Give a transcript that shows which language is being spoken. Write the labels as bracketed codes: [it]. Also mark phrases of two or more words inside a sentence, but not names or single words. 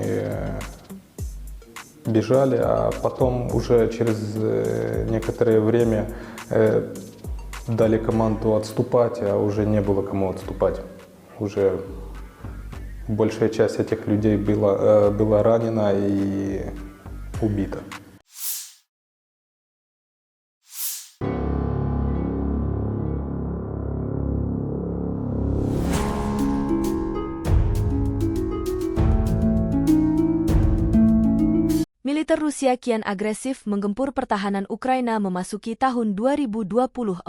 [ru] Бежали, а потом уже через некоторое время дали команду отступать, а уже не было кому отступать. Уже большая часть этих людей была ранена и убита. [id] Militer Rusia kian agresif menggempur pertahanan Ukraina memasuki tahun 2024.